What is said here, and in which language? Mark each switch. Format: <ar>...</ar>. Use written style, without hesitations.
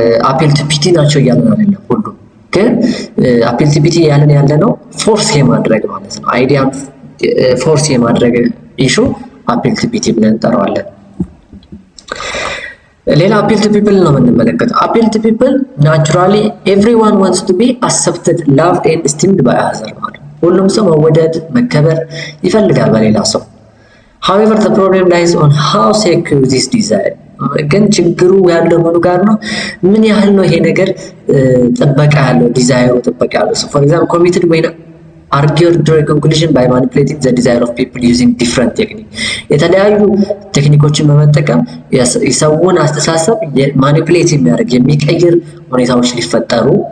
<am>appeal to pity ናቸው እያልን አይደለም። ሁሉ ግን appeal to pity ያለን ያለ ነው ፎርስ የማድረግ ማለት ነው። አይዲያን ፎርስ የማድረግ ኢሹ appeal to pity ብለን እንጠራዋለን።</am> <en>ሌላ appeal to people ነው የምንመለከተው። appeal to people naturally everyone wants to be accepted, loved and esteemed by others</en> <am>ማለት ነው። ሁሉም ሰው መወደድ መከበር ይፈልጋል በሌላ ሰው። however the problem lies on how secure this desire ግን ችግሩ ያለው ምኑ ጋር ነው? ምን ያህል ነው ይሄ ነገር ጥበቃ ያለው ዲዛይሩ ጥበቃ ያለው?</am> <en>so for example committed when argued during conclusion by manipulating the desire of people using different techniques</en> <am>የተለያዩ ቴክኒኮችን በመጠቀም የሰውን አስተሳሰብ ማኒፑሌት የሚያደርግ የሚቀይር ሁኔታዎች ሊፈጠሩ</am>